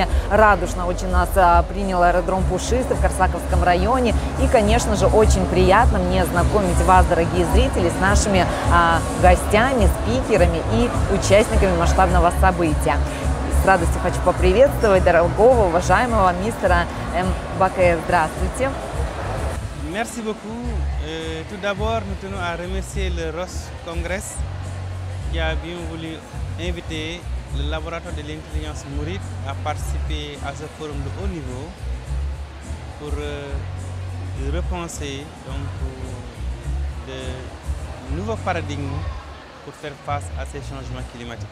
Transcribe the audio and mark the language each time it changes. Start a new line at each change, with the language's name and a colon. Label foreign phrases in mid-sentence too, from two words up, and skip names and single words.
Russian: Радушно очень нас принял аэродром Пушистый в Корсаковском районе. И, конечно же, очень приятно мне знакомить вас, дорогие зрители, с нашими гостями, спикерами и участниками масштабного события. С радостью хочу поприветствовать дорогого, уважаемого мистера Мбакаe. Здравствуйте.
French: Merci beaucoup. Tout d'abord, nous tenons à remercier le ROS Congress qui a bien voulu inviter le laboratoire de l'intelligence mouride à participer à ce forum de haut niveau pour repenser donc, de nouveaux paradigmes pour faire face à ces changements climatiques.